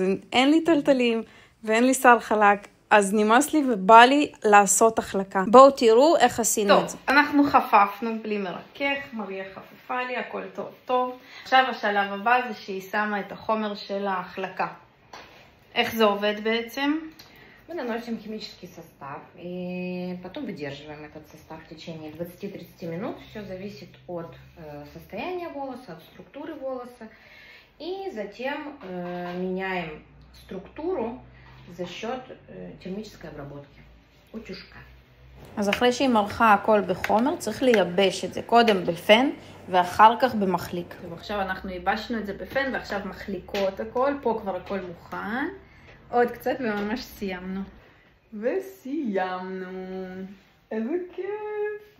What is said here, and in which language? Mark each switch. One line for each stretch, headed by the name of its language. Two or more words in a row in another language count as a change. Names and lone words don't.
Hebrew: אין לי טלטלים ואין לי שיער חלק, אז נמאס לי ובא לי לעשות החלקה. בואו תראו איך עשינו את זה. טוב, אנחנו חפפנו בלי מרכך, מריה חפפה לי, הכל טוב. עכשיו השלב הבא זה שהיא שמה את החומר של ההחלקה. איך זה עובד בעצם?
Russian: Мы наносим химический состав и потом выдерживаем этот состав в течение 20-30 минут. Все зависит от состояния волоса, от структуры волоса. И затем меняем структуру за счет термической обработки, утюжка.
Hebrew: אז אחרי שהיא מרחה הכל בחומר, צריך לייבש את זה קודם בפן ואחר כך במחליק. טוב, עכשיו אנחנו ייבשנו את זה בפן ועכשיו מחליקות הכל. פה כבר הכל מוכן. עוד קצת וממש סיימנו. וסיימנו. איזה כיף.